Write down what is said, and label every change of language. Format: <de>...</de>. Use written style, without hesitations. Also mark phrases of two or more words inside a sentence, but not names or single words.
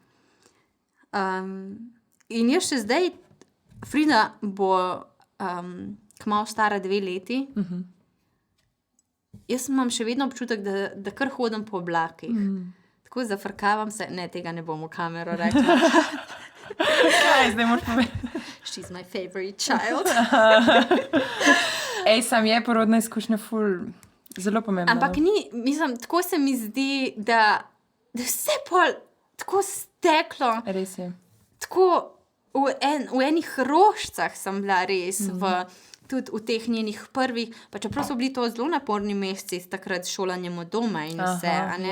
<sl>In jaz še zdaj, Frida bo kmalu stara 2 leti, jaz imam še vedno občutek, da kar hodim po oblakih. Tako zafrkavam se, ne, tega ne bom v kamero rekla. Kaj, zdaj moraš povedati?</sl> <en>She's my favorite child.</en> <sl>Sam je porodna izkušnja zelo pomembna. Ampak ni, mislim, tako se mi zdi, da vse pol tako steklo, Res je. tako v enih rožcah sem bila res, tudi v teh njenih prvih, pa čeprav so bili to zelo naporni meseci, takrat s šolanjem od doma in vse, a ne?</sl>